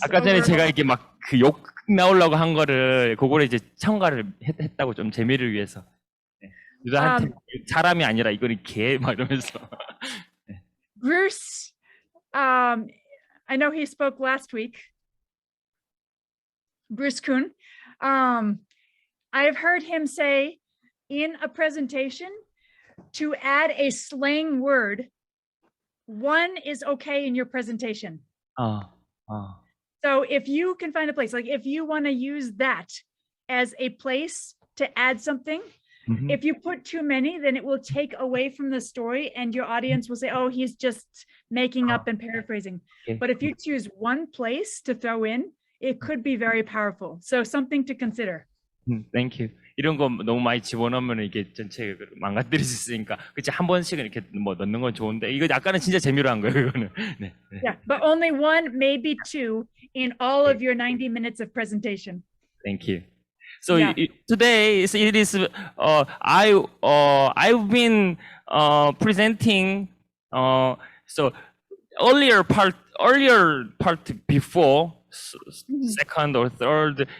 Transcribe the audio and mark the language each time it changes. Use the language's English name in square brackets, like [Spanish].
[Korean] 아까 전에 제가 이렇게 막 그 욕 나오려고 한 거를 그거를 이제 첨가를 했다고 좀 재미를 위해서. 유다한테 사람이 아니라 이거는 개 막 이러면서. [English] Bruce, I know he spoke last week. Bruce Kuhn. I've heard him say in a presentation to add a slang word. One is okay in your presentation. So if you can find a place, like if you want to use that as a place to add something, if you put too many, then it will take away from the story and your audience will say, oh, he's just making up and paraphrasing. Okay. But if you choose one place to throw in, it could be very powerful. So something to consider. Thank you. [Korean] 이런 거 너무 많이 집어넣으면 이게 전체 망가뜨릴 수 있으니까 그치 한 번씩은 이렇게 뭐 넣는 건 좋은데 이거 약간은 진짜 재미로 한 거예요 이거는. 네. [English] Yeah, but only one, maybe two in all of your 90 minutes of presentation. Thank you. So today it is I've been presenting so earlier part before second or third.